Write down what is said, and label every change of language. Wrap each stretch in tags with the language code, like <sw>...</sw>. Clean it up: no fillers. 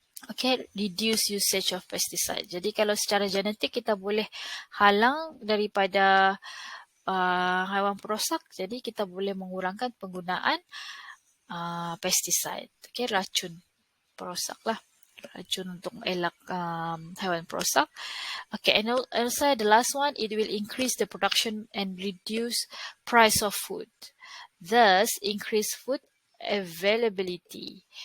<en>Okay, reduce usage of pesticide.</en> <ms>Jadi kalau secara genetik kita boleh halang daripada haiwan perosak, jadi kita boleh mengurangkan penggunaan pesticide. Okay, racun perosak lah. Racun untuk elak haiwan perosak.</ms> <en>Okay, and also the last one, it will increase the production and reduce price of food. Thus, increase food availability.</en>